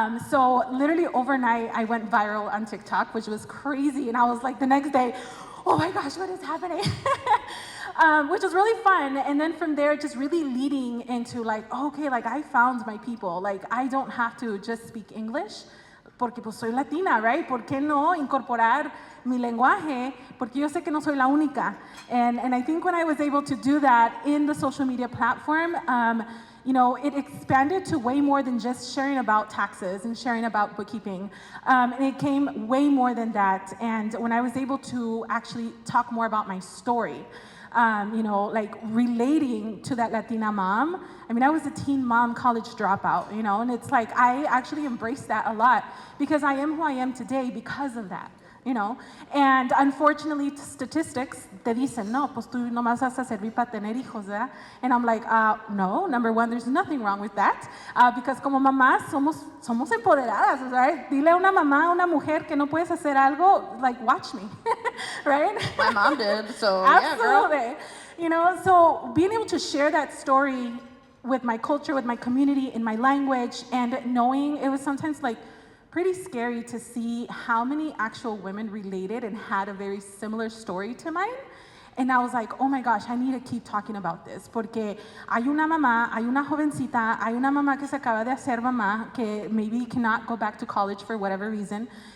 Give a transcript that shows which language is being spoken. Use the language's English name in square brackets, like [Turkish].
[English] So literally overnight, I went viral on TikTok, which was crazy. And I was like, the next day, oh my gosh, what is happening? Which was really fun. And then from there, just really leading into like, okay, like I found my people. Like I don't have to just speak English, [Spanish] porque pues soy latina, [English] right? [Spanish] ¿Por qué no incorporar mi lenguaje? Porque yo sé que no soy la única. [English] And I think when I was able to do that in the social media platform, you know, it expanded to way more than just sharing about taxes and sharing about bookkeeping. And it came way more than that. And when I was able to actually talk more about my story, you know, like relating to that Latina mom. I mean, I was a teen mom, college dropout, you know, and it's like I actually embraced that a lot because I am who I am today because of that. You know, and unfortunately, statistics [Spanish] te dicen, no, pues tú nomás vas a servir para tener hijos, ¿verdad? [English] And I'm like, no, number one, there's nothing wrong with that, because [Spanish] como mamás somos empoderadas, [English] right? [Spanish] Dile a una mamá, a una mujer que no puedes hacer algo, [English] like, watch me, right? My mom did, so Absolutely. Yeah, girl. You know, so being able to share that story with my culture, with my community, in my language, and knowing it was sometimes like, pretty scary to see how many actual women related and had a very similar story to mine. And I was like, oh my gosh, I need to keep talking about this. [Spanish] Porque hay una mamá, hay una jovencita, hay una mamá que se acaba de hacer mamá, que [English] maybe cannot go back to college for whatever reason.